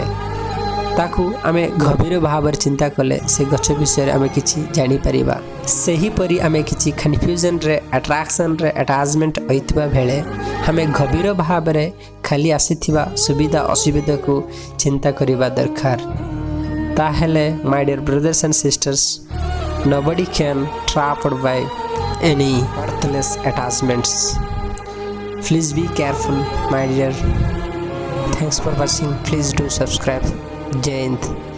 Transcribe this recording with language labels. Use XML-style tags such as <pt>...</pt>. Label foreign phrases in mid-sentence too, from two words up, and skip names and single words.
<or>ତାକୁ ଆମେ ଗଭୀର ଭାବରେ ଚିନ୍ତା କଲେ ସେ ଗଛ ବିଷୟରେ ଆମେ କିଛି ଜାଣିପାରିବା। ସେହିପରି ଆମେ କିଛି କନଫ୍ୟୁଜନରେ, ଆଟ୍ରାକ୍ସନରେ ଆଟାଚମେଣ୍ଟ ହୋଇଥିବା ବେଳେ ଆମେ ଗଭୀର ଭାବରେ ଖାଲି ଆସିଥିବା ସୁବିଧା ଅସୁବିଧାକୁ ଚିନ୍ତା କରିବା ଦରକାର। ତାହେଲେ</or> <en>my dear brothers and sisters, nobody can trapped by any worthless attachments. Please be careful, my dear. Thanks for watching. Please do subscribe.</en> <hi>जय हिंद.</hi>